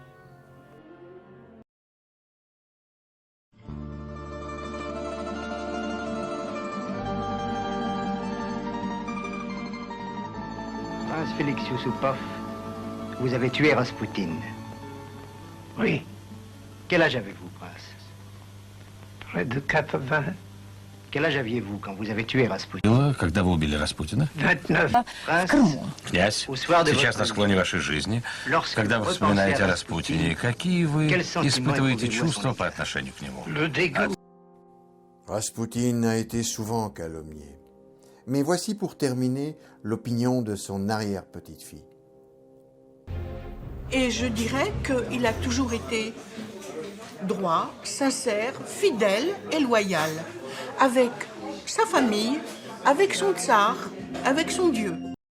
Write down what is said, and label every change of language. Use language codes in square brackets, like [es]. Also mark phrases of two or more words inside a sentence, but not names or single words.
[fr] Prince Félix Yusupov, vous avez tué Raspoutine. Oui, Quel âge avez-vous, prince? près de 80, Quel âge aviez-vous quand vous avez tué Raspoutine? [ru] Когда вы убили Распутина? [fr] 29. Prince, [ru] Князь, [fr] au soir de [ru] сейчас [fr] votre [ru] на [fr] vie, [ru] склоне вашей жизни, [fr] lorsque [ru] когда [fr] vous [ru] вы [fr] repensez [ru] вспоминаете [fr] à [ru] о Распутине, какие вы [fr] quel sentiment [ru] испытываете [fr] éprouvez-vous à son [ru] чувства по [fr] égard? [ru] отношению к нему? [fr] Le dégoût. Raspoutine a été souvent calomnié. Mais voici pour terminer l'opinion de son arrière-petite-fille. Et je dirais qu'il a toujours été droit, sincère, fidèle et loyal, avec sa famille, avec son tsar, avec son Dieu.